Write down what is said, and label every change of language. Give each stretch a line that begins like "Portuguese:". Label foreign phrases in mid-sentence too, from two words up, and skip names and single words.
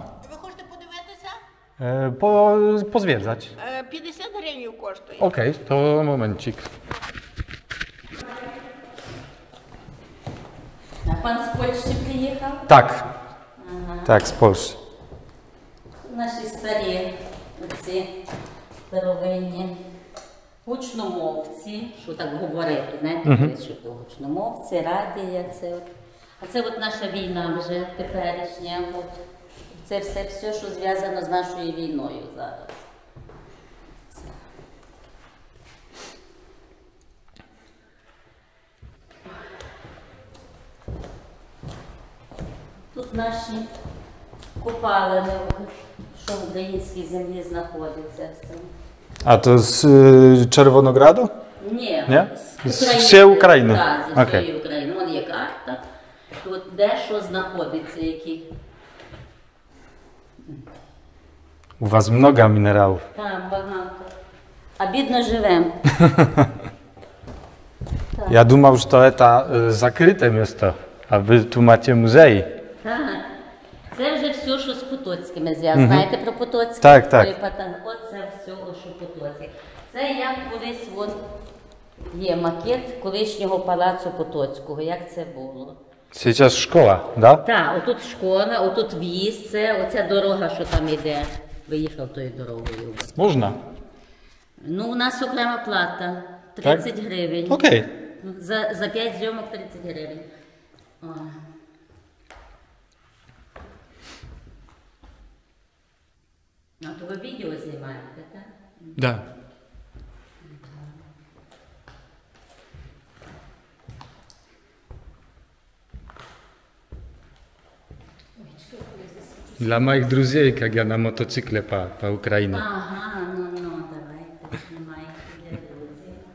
Ukrainian: Ви хочете подивитися?
Polish: Pozwiedzać.
Ukrainian: 50 гривень коштує.
Polish: Okej, to momencik.
Ukrainian: А пан з Польщі приїхав?
Polish: Tak. Tak, z Polski.
Ukrainian: Наші старі оці старовинні гучномовці, що так говорити, знаєте, що то гучномовці, радія, це от. А це от наша війна вже теперішня. От. Це все, що зв'язано з нашою війною зараз. Це. Тут наші копалини, що в українській землі знаходиться все.
Polish: A to z Czerwonogradu?
Ukrainian: Ні,
Polish: Nie?
Ukrainian: з З всієї України? Так, з Окей. всієї України. Вон є карта. Тут де що знаходиться, які.
Polish: U was mnoga minerałów.
Ukrainian: Там багато. А бідно живемо. Ja думав,
Polish: że to zakryte miasto, a wy tu macie muzei.
Ukrainian: Так. Це вже все, що з Потоцькими зв'язано. Знаєте про Потоцьке? Так, так. Оце все, що Потоцьке. Це як колись от є макет колишнього палацу Потоцького. Як це було?
Russian: Сейчас szkoła, da?
Ukrainian: Так, отут школа, отут в'їзд, це оця дорога, що там йде. Виїхав тою дорогою.
Polish: Można.
Ukrainian: Ну, у нас окрема плата. 30 гривень.
Polish: Okej.
Ukrainian: За 5 зйомок 30 гривень. О. А то ви відео знімаєте, так?
Polish: Da. Dla moich друзей, jak ja na motocykle po Ukrainie.
Ukrainian: Ага, ну, давайте, знімайте, де друзі.